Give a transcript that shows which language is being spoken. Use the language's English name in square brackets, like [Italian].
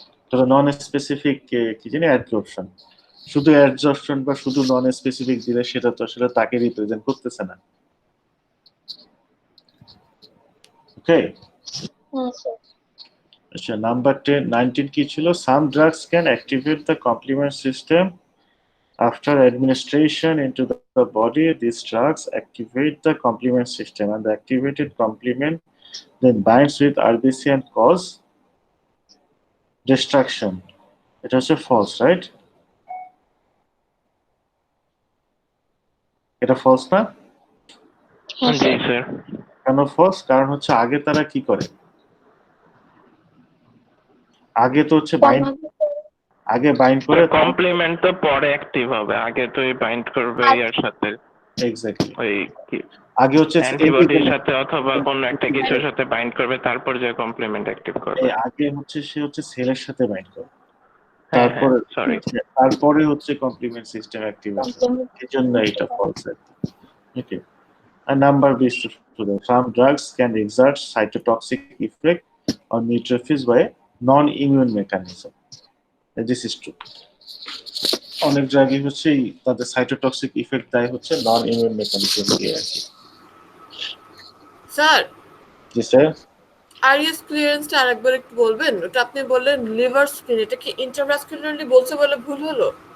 [Bangla] তবে non specific কি জানি অ্যাডজর্পশন, শুধু অ্যাডজর্পশন বা শুধু নন স্পেসিফিক দিলে সেটা তো আসলে তাকে রিপ্রেজেন্ট করতেছে না। ওকে, আচ্ছা, নাম্বার 19 কি ছিল? [English] Some drugs can activate the complement system after administration into the body. These drugs activate the complement system, and the activated complement then binds with RBC and cause destruction. It was a false, right? [Bangla] এটা false না? জি sir. কেন false? কারণ হচ্ছে আগে তারা কি করে, আগে তো হচ্ছে বাইন্ড করে কমপ্লিমেন্ট তো পরে অ্যাক্টিভ হবে, আগে তো এই বাইন্ড করবে এর সাথে, এক্স্যাক্টলি ওই কি আগে হচ্ছে অ্যান্টিবডির সাথে অথবা কোনো একটা কিছুর সাথে বাইন্ড করবে, তারপর যে কমপ্লিমেন্ট অ্যাক্টিভ করবে। আগে হচ্ছে সে হচ্ছে সেলের সাথে বাইন্ড করে, হ্যাঁ, তারপরে হচ্ছে কমপ্লিমেন্ট সিস্টেম অ্যাক্টিভেশন, এজন্য এটা false. [English] Okay, and number 20 students, some drugs can exert cytotoxic effect on neutrophils by non-immune mechanism. And this is true. [Bangla] অনেক ড্রাগই হচ্ছে তাদের সাইটোটক্সিক ইফেক্ট দেয় হচ্ছে নন ইমিউন মেকানিজম দিয়ে আর কি। স্যার, জি স্যার। আরইএস ক্লিয়ারেন্সটা আরেকবার একটু বলবেন? ওটা আপনি বললেন লিভার স্ক্রিন, এটা কি ইন্ট্রাভাস্কুলারলি বলছে বলে ভুল হলো?